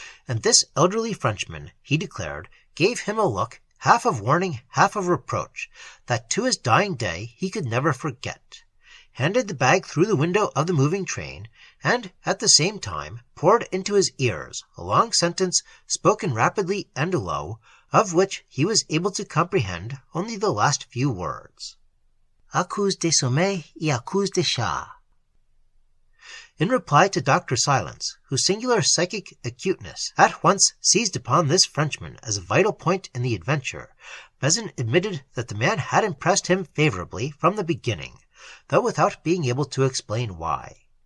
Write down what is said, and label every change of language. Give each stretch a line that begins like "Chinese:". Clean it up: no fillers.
English: and this elderly Frenchman, he declared, gave him a look, half of warning, half of reproach, that to his dying day he could never forget, handed the bag through the window of the moving train, and at the same time poured into his ears a long sentence spoken rapidly and low, of which he was able to comprehend only the last few words.
French: "À cause de sommeil et à cause de chat."
English: In reply to Dr. Silence, whose singular psychic acuteness at once seized upon this Frenchman as a vital point in the adventure, Vezin admitted that the man had impressed him favorably from the beginning, though without being able to explain why.